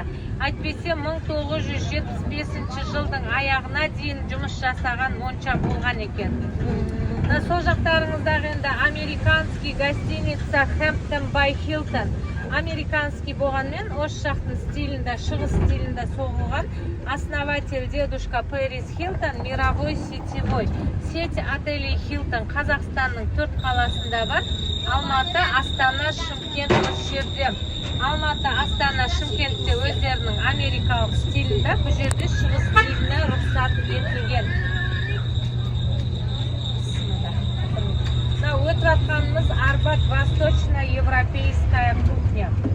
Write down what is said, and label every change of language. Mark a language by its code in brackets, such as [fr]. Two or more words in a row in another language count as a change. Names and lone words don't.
[kk] Әйтпесе 1975 жылдың аяғына дейін жұмыс жасаған монша болған екен. Сол жақтарыңыздағы енді [ru] американский гостиница [kk] Hampton by Hilton. Американский болғанмен осы жақтың стилінде, шығыс стилінде соғылған. [ru] Основатель дедушка Пэрис Хилтон, мировой сетевой. Сеть отелей [kk] Хилтон Қазақстанның 4 қаласында бар. Алматы, Астана, Шымкент осы жерде. Алматы, Астана, Шымкентте өздерінің америкалық стилінде, бұл жерде шығыс стиліне рұқсат етілген. Өтіп атқанымыз Арбат [ru] восточно-европейская кухня.